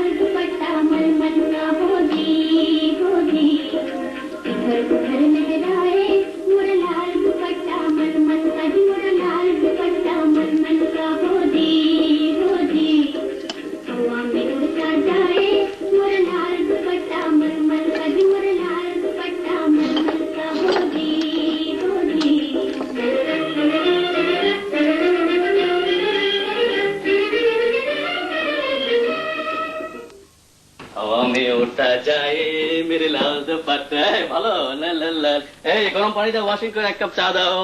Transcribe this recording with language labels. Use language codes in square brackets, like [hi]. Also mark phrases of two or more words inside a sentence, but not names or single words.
[hi] दुपट्टा मलमल का होगी होगी, इधर उधर लहराए नूर लाल दुपट्टा मलमल का, नूर लाल दुपट्टा मलमल का होगी होगी, हवा में उड़ता जाए नूर लाल दुपट्टा मलमल का, नूर लाल दुपट्टा मलमल का होगी होगी। हवा में उड़ता जाए मेरे लाल दुपट्टा। [bn] ভালো, লাল লাল লাল। এই গরম পানি দাও, ওয়াশিং করে 1 কাপ চা দাও।